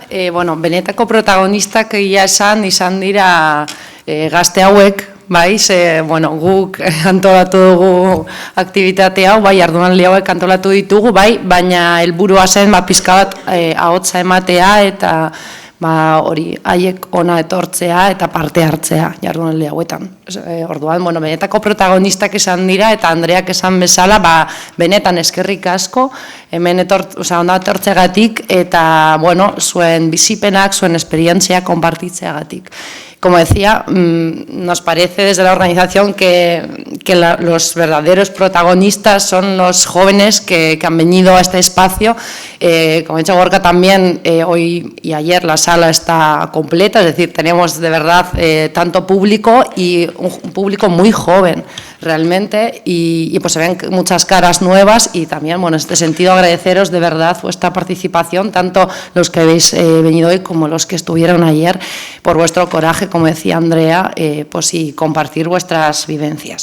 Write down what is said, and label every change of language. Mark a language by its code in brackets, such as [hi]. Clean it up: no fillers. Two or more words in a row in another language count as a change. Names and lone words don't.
[eu] Benetako protagonistak izan dira gazte hauek, bai, guk antolatu dugu aktivitate hau, bai, jardunaldi hauek antolatu ditugu, bai, baina helburua zen pizka bat ahotsa ematea eta hori haiek ona etortzea eta parte hartzea jardunaldi hauetan. Orduan, benetako protagonistak izan dira eta Andreak esan bezala, benetan eskerrik asko, hemen onda etortzeagatik eta, zuen bizipenak, zuen esperientzia konpartitzeagatik. [es] Como decía, nos parece desde la organización que los verdaderos protagonistas son los jóvenes que han venido a este espacio. Como ha dicho Gorka también, hoy y ayer la sala está completa, es decir, tenemos de verdad tanto público y un público muy joven realmente y pues se ven muchas caras nuevas y también, en este sentido agradeceros de verdad vuestra participación, tanto los que habéis venido hoy como los que estuvieron ayer, por vuestro coraje, como decía Andrea, y compartir vuestras vivencias.